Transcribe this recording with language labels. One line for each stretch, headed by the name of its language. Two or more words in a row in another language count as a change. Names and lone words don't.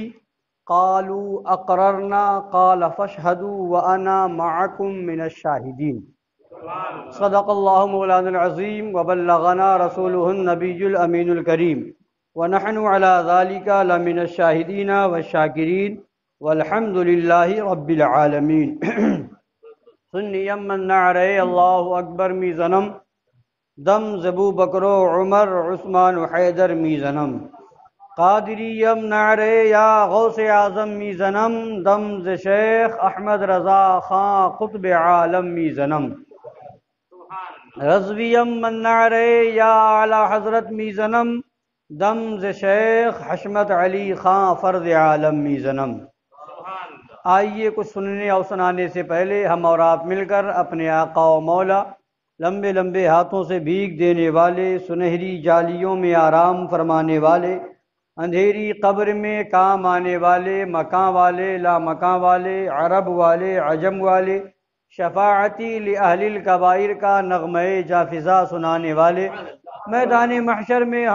Arabic: قَالُوا أَقْرَرْنَا قَالَ فَاشْهَدُوا وَأَنَا مَعَكُمْ مِنَ الشَّاهِدِينَ صدق اللہ مولانا العظیم وبلغنا رسولہ النبی الامین الکریم ونحن علی ذالک لمن الشاہدین والشاکرین والحمد للہ رب العالمین
Persian: سنیم من نعرے اللہ اکبر میزنم دم زبو بکرو عمر عثمان حیدر میزنم قادریم نعرے یا غوث اعظم میزنم دم ز شیخ احمد رضا خان قطب عالم میزنم رضویم من نعرے یا اعلی حضرت میزنم دم ز شیخ حشمت علی خان فرد عالم میزنم۔
Urdu: آئیے کچھ سننے اور سنانے سے پہلے ہم اور آپ مل کر اپنے آقا و مولا لمبے لمبے ہاتھوں سے بھیگ دینے والے، سنہری جالیوں میں آرام فرمانے والے، اندھیری قبر میں کام آنے والے، مکان والے لا مکان والے، عرب والے عجم والے،
Arabic: شفاعتی لأہل الکبائر
Urdu: کا نغمہ جافزہ سنانے والے، میدان محشر میں ہم